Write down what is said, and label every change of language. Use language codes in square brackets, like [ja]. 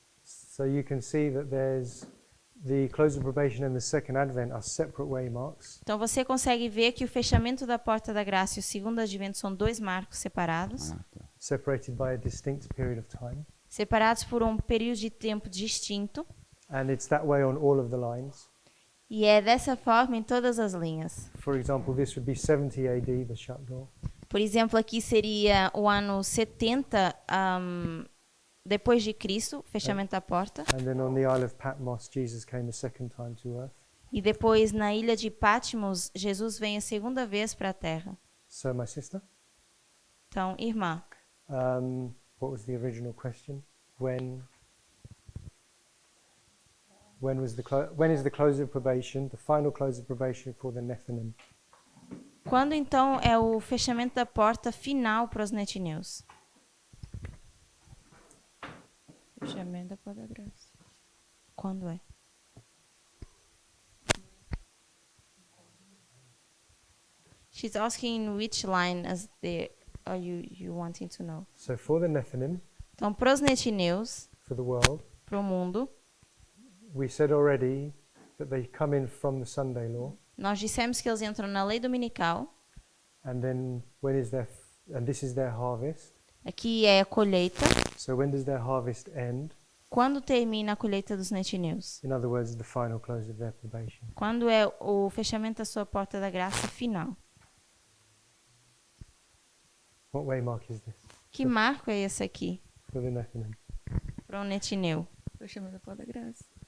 [en] So you can see that there's the close of probation and the second advent are separate waymarks. [pt] Então, você consegue ver que o fechamento da porta da graça e o segundo advento são 2 marcos separados, Ah, tá. [en] Separated by a distinct period of time. [pt] separados por um período de tempo distinto. [en] And it's that way on all of the lines. [pt] E é dessa forma em todas as linhas. [en] For example, this would be 70 AD, the shut door. [pt] Por exemplo, aqui seria o ano 70 depois de Cristo, fechamento da porta. [en] And then on the Isle of Patmos, Jesus came a second time to earth. [pt] E depois, na ilha de Patmos, Jesus vem a segunda vez para a Terra. [en] So, my sister, [pt] Então, irmã, [en] what was the original question? When is the close of probation, the final close of probation for the Nephilim? [pt] quando então é o fechamento da porta final para os netineus? Fechamento da porta da graça. Quando é? [en] She's asking which line as the are you wanting to know? So for the Nephilim, [pt] Então, para os netineus, [en] for the world, [pt] para o mundo, [en] we said already that they come in from the Sunday law, [pt] nós dissemos que eles entram na lei dominical. [en] and then when is their and this is their harvest. [pt] Aqui é a colheita. [en] So when does their harvest end? [pt] Quando termina a colheita dos netineus? [en] In other words, the final close of their probation. [pt] Quando é o fechamento da sua porta da graça final? [en] What waymark is this [pt] Que marco é esse aqui [en] for the Nephilim? [pt] para um netineu? Fechamento da porta da graça.